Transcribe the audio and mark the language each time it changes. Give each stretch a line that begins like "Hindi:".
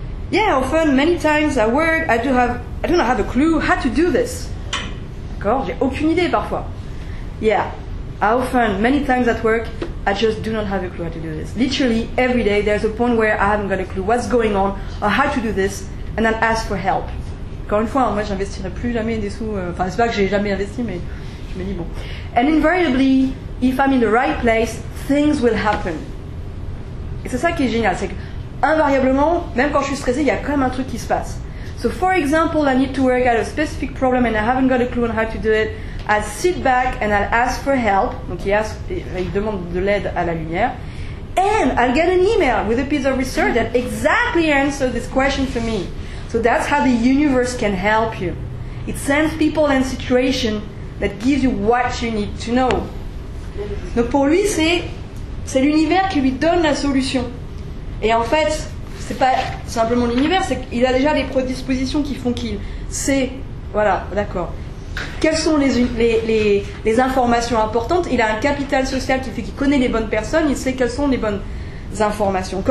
English: Yeah, often, many times at work, I don't have a clue how to do this.
French: D'accord? J'ai aucune idée parfois.
English: Yeah, often, many times at work, I just do not have a clue how to do this. Literally, every day, there's a point where I haven't got a clue what's going on or how to do this, and then ask for help.
French: Encore une fois, moi, j'investirai plus jamais des sous. Enfin, c'est pas que j'ai jamais investi, mais je me dis bon.
English: And invariably, if I'm in the right place, things will happen.
French: Et c'est ça qui est génial, c'est que invariablement, même quand je suis stressée, il y a quand même un truc qui se passe.
English: So for example, I need to work out a specific problem and I haven't got a clue on how to do it. I sit back and I'll ask for help.
French: Donc il demande de l'aide à la lumière.
English: And I'll get an email with a piece of research that exactly answers this question for me. So that's how the universe can help you. It sends people and situations that gives you what you need to know.
French: Donc pour lui, c'est l'univers qui lui donne la solution. Et en fait, c'est pas simplement l'univers, c'est qu'il a déjà les prédispositions qui font qu'il sait, voilà, d'accord. Quelles sont les informations importantes? Il a un capital social qui fait qu'il connaît les bonnes personnes, il sait quelles sont les bonnes informations.